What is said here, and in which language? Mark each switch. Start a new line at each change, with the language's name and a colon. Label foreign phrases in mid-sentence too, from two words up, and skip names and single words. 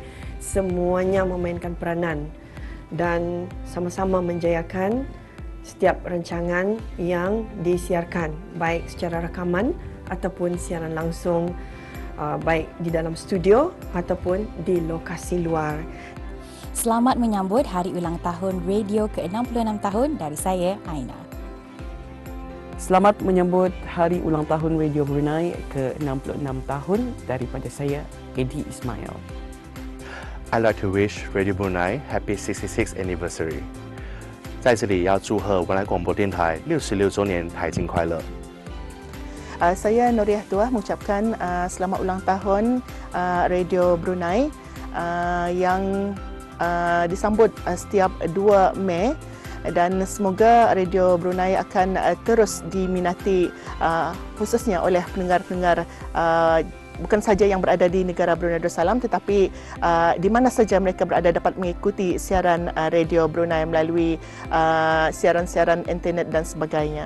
Malay: Semuanya memainkan peranan dan sama-sama menjayakan setiap rancangan yang disiarkan, baik secara rakaman ataupun siaran langsung, baik di dalam studio ataupun di lokasi luar. Selamat menyambut hari ulang tahun radio ke-66 tahun dari saya, Aina. Selamat menyambut hari ulang tahun Radio Brunei ke-66 tahun daripada saya, Eddie Ismail.
English: I'd like to wish Radio Brunei happy 66th anniversary.
Chinese: 在这里要祝贺文莱广播电台66周年台庆快乐。
Malay: Saya Noriah Tuah mengucapkan selamat ulang tahun Radio Brunei yang disambut setiap 2 Mei dan semoga Radio Brunei akan terus diminati khususnya oleh pendengar-pendengar bukan saja yang berada di negara Brunei Darussalam tetapi di mana saja mereka berada dapat mengikuti siaran Radio Brunei melalui siaran-siaran internet dan sebagainya.